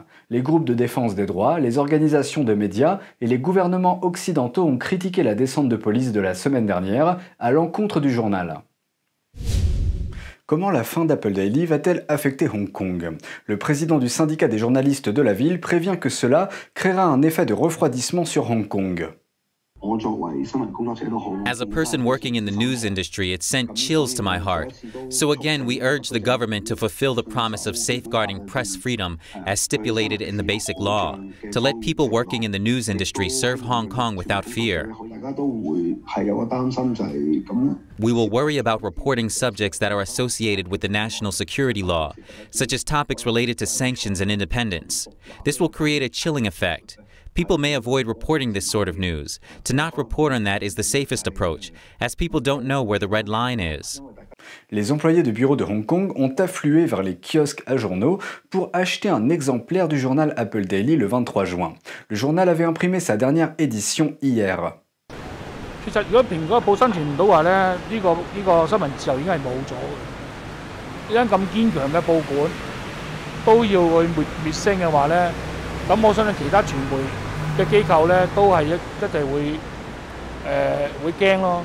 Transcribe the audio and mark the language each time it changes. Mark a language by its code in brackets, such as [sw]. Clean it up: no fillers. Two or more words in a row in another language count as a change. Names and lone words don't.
[fr] Les groupes de défense des droits, les organisations de médias et les gouvernements occidentaux ont critiqué la descente de police de la semaine dernière à l'encontre du journal. Comment la fin d'Apple Daily va-t-elle affecter Hong Kong? Le président du syndicat des journalistes de la ville prévient que cela créera un effet de refroidissement sur Hong Kong. [en] As a person working in the news industry, it sent chills to my heart. So again, we urge the government to fulfill the promise of safeguarding press freedom as stipulated in the basic law, to let people working in the news industry serve Hong Kong without fear. We will worry about reporting subjects that are associated with the national security law, such as topics related to sanctions and independence. This will create a chilling effect. People may avoid reporting this sort of news. To not report on that is the safest approach, as people don't know where the red line is. [fr] Les employés de bureaux de Hong Kong ont afflué vers les kiosques à journaux pour acheter un exemplaire du journal Apple Daily le 23 juin. Le journal avait imprimé sa dernière édition hier. [yue] 其實如果蘋果日報生存唔到話咧，呢個新聞自由已經係冇咗嘅。呢間咁堅強嘅報館都要去滅聲嘅話咧，咁我相信其他傳媒嘅機構咧都係一定會驚咯。